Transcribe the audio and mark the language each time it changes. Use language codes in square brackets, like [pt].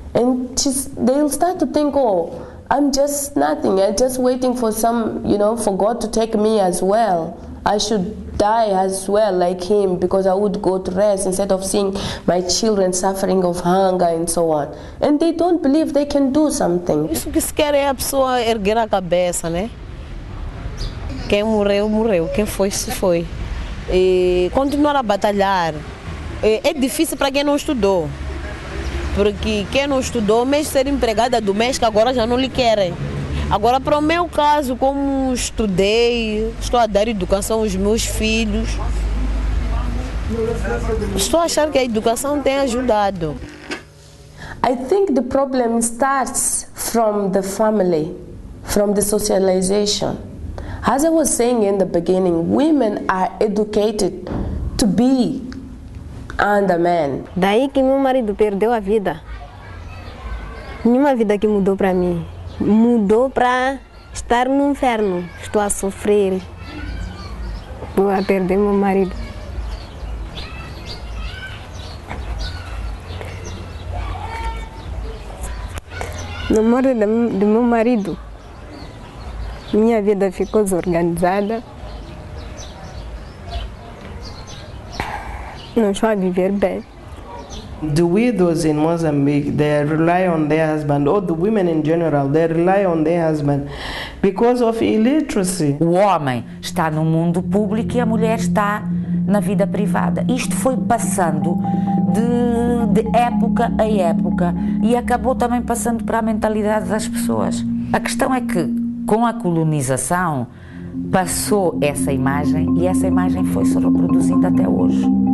[en] And they'll start to think, oh, I'm just nothing. I'm just waiting for for God to take me as well. I should die as well like him because I would go to rest instead of seeing my children suffering of hunger and so on. And they don't believe they can do something. [pt] Isso que se quer é a pessoa erguer a cabeça, né? Quem morreu, morreu. Quem foi, se foi. E continuar a batalhar. É difícil para quem não estudou. Porque quem não estudou, mesmo ser empregada doméstica, agora já não lhe querem. Agora, para o meu caso, como estudei, estou a dar educação aos meus filhos, estou a achar que a educação tem ajudado. [en] I think the problem starts from the family, from the socialization. As I was saying in the beginning, women are educated to be under men. [pt] Daí que meu marido perdeu a vida. Nenhuma vida que mudou para mim. Mudou para estar no inferno. Estou a sofrer. Vou a perder meu marido. No morte do meu marido, minha vida ficou desorganizada. Não estou a viver bem. [en] The widows in Mozambique, they rely on their husband, or the women in general, they rely on their husband because of illiteracy. [pt] O homem está no mundo público e a mulher está na vida privada. Isto foi passando de época a época e acabou também passando para a mentalidade das pessoas. A questão é que, com a colonização, passou essa imagem e essa imagem foi se reproduzindo até hoje.